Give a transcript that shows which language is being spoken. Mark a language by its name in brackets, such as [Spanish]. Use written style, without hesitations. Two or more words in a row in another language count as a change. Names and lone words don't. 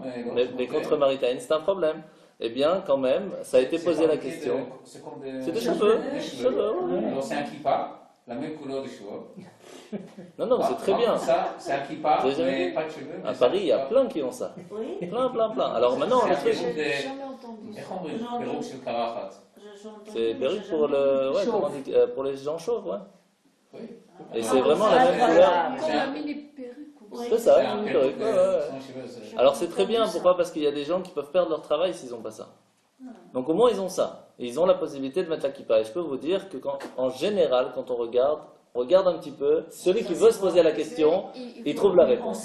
[French] Mais contre Maritaïn, c'est un problème. Eh bien, quand même, ça a été posé la question. C'est comme des C'est des cheveux. Des cheveux. Ouais. Alors, c'est un kippa. la même couleur de cheveux. Non, non, c'est très bien. Ça, c'est un kippa, J'ai jamais mais vu. pas de cheveux. À Paris, il y a plein qui ont ça. Oui, Plein, plein, plein. Alors maintenant, le truc, J'ai jamais entendu ça. [Hebrew] איך אומרים? פירוק של קרחת. [French] j'ai entendu, c'est mais perruque j'ai pour jamais le, vu. ouais, Chauve. comment on dit, pour les gens chauves, ouais. Oui. Et c'est vraiment la même couleur. Comme la mini perruque. Oui. C'est ça, C'est une un perruque. perruque, Ouais, ouais, ouais. sans cheveux, c'est- Alors c'est très bien, pourquoi? Parce qu'il y a des gens qui peuvent perdre leur travail s'ils n'ont pas ça. Donc au moins ils ont ça. Et ils ont la possibilité de mettre la kippa. Et je peux vous dire que en général, quand on regarde un petit peu, celui qui veut se poser la question, il trouve la réponse.